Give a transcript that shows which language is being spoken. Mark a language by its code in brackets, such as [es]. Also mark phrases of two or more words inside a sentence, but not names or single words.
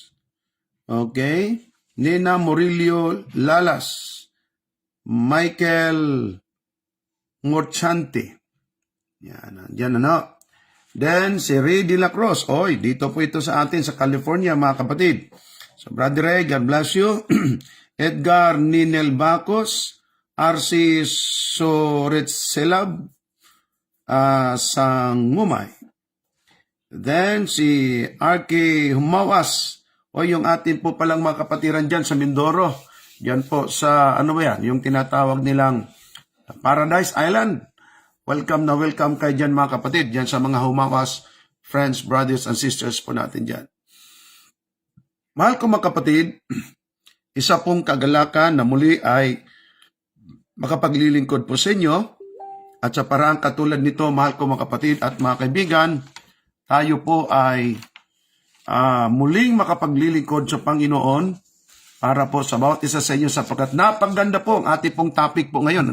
[tl] Okay? Nina Murillo Lalas. Michael Morchante. Yan ano. Then, si Ray De La Cruz. Oy, dito po ito sa atin sa California, mga kapatid. So, Brother Ray, [en] God bless you. [tl] Edgar Ninel Bacos. R.C. Soretselab. Sangumay. Then, si R.K. Humawas. O, yung atin po palang mga kapatiran dyan sa Mindoro. Yan po sa, ano ba yan, yung tinatawag nilang Paradise Island. Welcome kayo dyan mga kapatid, dyan sa mga Humawas, [en] friends, brothers, and sisters [tl] po natin dyan. Mahal ko mga kapatid, isa pong kagalakan na muli ay makapaglilingkod po sa inyo. At sa paraang katulad nito, mahal ko mga kapatid at mga kaibigan, tayo po ay muling makapaglilingkod sa Panginoon para po sa bawat isa sa inyo sapagkat napaganda po ang ating pong topic po ngayon.